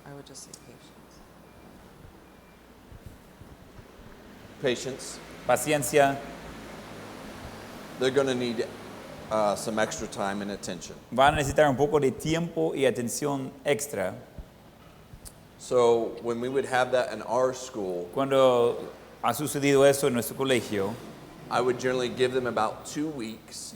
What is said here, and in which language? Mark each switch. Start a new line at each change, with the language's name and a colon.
English: I would just say patience. Patience.
Spanish: Paciencia.
English: They're going to need some extra time and attention.
Spanish: Van a necesitar un poco de tiempo y atención extra.
English: So when we would have that in our school,
Spanish: Cuando ha sucedido eso en nuestro colegio,
English: I would generally give them about 2 weeks